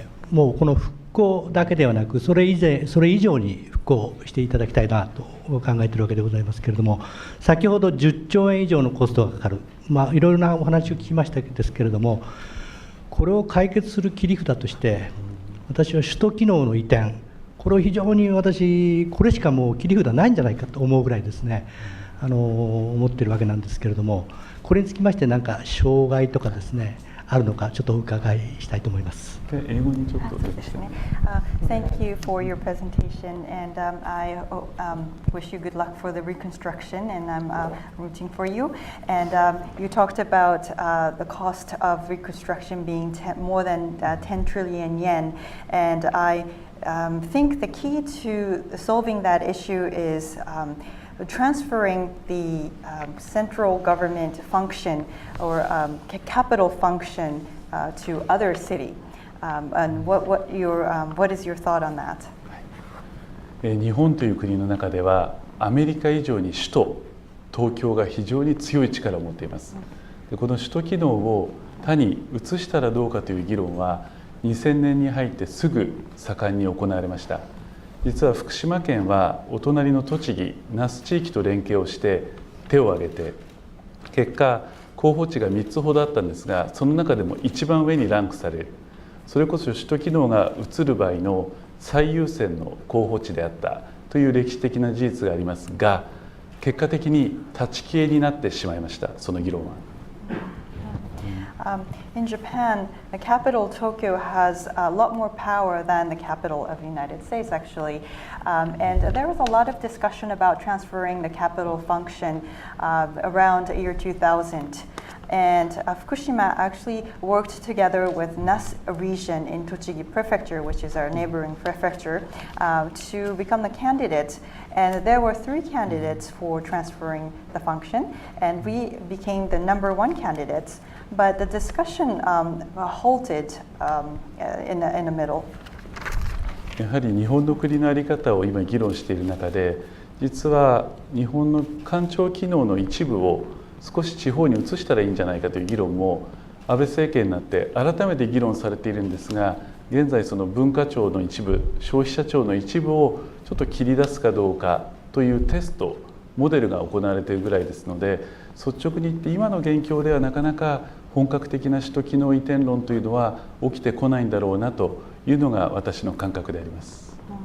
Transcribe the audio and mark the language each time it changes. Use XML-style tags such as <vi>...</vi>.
<ja>もうこの復興だけではなく、それ以上に復興していただきたいなと考えているわけでございますけれども、先ほど10兆円以上のコストがかかる、いろいろなお話を聞きましたですけれども、これを解決する切り札として、私は首都機能の移転、ここれを非常に私、これしかもう切り札ないんじゃないかと思うぐらいですね、思ってるわけなんですけれども、これにつきまして、なんか障害とかですね、あるのか、ちょっとお伺いしたいと思います。英語にちょっと出てきて。</ja> <en>Thank you for your presentation, and I wish you good luck for the reconstruction, and I'm rooting for you. And you talked about the cost of reconstruction being more than 10 trillion yen, and I think the key to solving that issue is transferring the central government function or capital function to other city. And what is your thought on that?</en> <ja>日本という国の中ではアメリカ以上に首都東京が非常に強い力を持っています。でこの首都機能を他に移したらどうかという議論は2000年に入ってすぐ盛んに行われました。実は福島県はお隣の栃木那須地域と連携をして手を挙げて、結果候補地が3つほどあったんですが、その中でも一番上にランクされる、それこそ首都機能が移る場合の最優先の候補地であったという歴史的な事実がありますが、結果的に立ち消えになってしまいました、その議論は。</ja> <en>In Japan, the capital Tokyo has a lot more power than the capital of the United States, actually. And there was a lot of discussion about transferring the capital function around the year 2000. And Fukushima actually worked together with Nasu region in Tochigi Prefecture, which is our neighboring prefecture, to become the candidate. And there were 3 candidates for transferring the function, and we became the #1 candidates. But the discussion halted in the middle.</en> <ja>やはり日本の国の在り方を今議論している中で、実は日本の官庁機能の一部を少し地方に移したらいいんじゃないかという議論も安倍政権になって改めて議論されているんですが、現在その文化庁の一部、消費者庁の一部をちょっと切り出すかどうかというテストモデルが行われているぐらいですので、率直に言って今の現況ではなかなか本格的な首都機能移転論というのは起きてこないんだろうなというのが私の感覚であります。</ja>